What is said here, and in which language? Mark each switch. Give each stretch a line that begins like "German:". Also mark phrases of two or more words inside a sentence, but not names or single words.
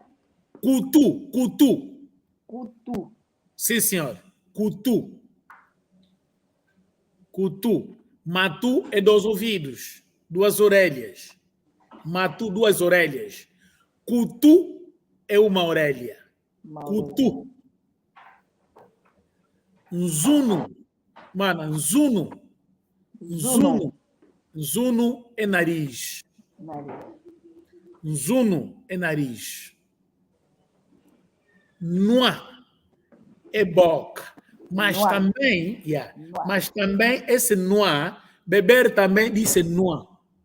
Kimbundu: Cutu. Cutu.
Portuguese: Sim, senhor. Cutu. Matu é dos ouvidos, duas orelhas. Matu, duas orelhas. Cutu é uma orelha.
Kimbundu: Cutu. Nzuno.
Portuguese: Mano, nzuno. Nzuno é nariz. Nzuno é nariz. Nua é boca. Mas
Kimbundu: Nua.
Portuguese: também,
Kimbundu: Nua.
Portuguese: mas também esse nua, beber também diz nua.